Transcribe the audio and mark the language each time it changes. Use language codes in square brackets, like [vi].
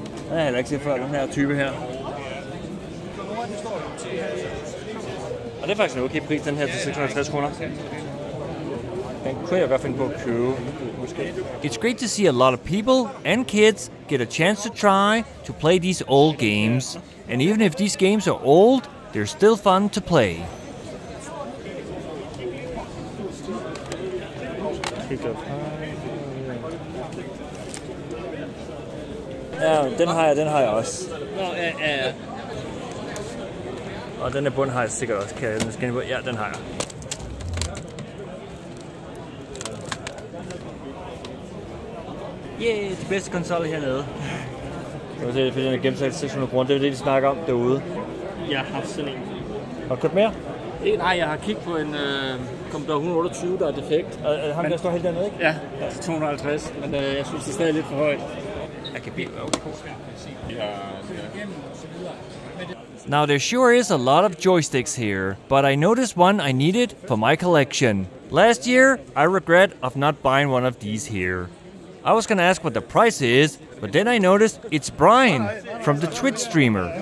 [da] Jeg har heller ikke set før den her type her. Og det er faktisk en okay pris, den her til 650 kroner. Den kunne jeg godt finde på at købe. Måske. [en] It's great to see a lot of people and kids get a chance to try to play these old games. And even if these games are old, they're still fun to play. [da] Ja, den har jeg også. Ja. Og den er bund har jeg sikkert også. Ja, den har jeg. Yeah, de bedste konsoller hernede. Det er fordi den er gemt sig 600 kroner. Det er det, de snakker om derude. Jeg har haft sådan en. Har du købt mere? Nej, jeg har kigget på en Commodore 128, der er defekt. Ham der står helt dernede, ikke? Ja, til 250, men jeg synes, det er stadig lidt for højt. Jeg kan blive [en] Now there sure is a lot of joysticks here, but I noticed one I needed for my collection. Last year, I regret of not buying one of these here. I was gonna ask what the price is, but then I noticed it's Brian from the Twitch streamer.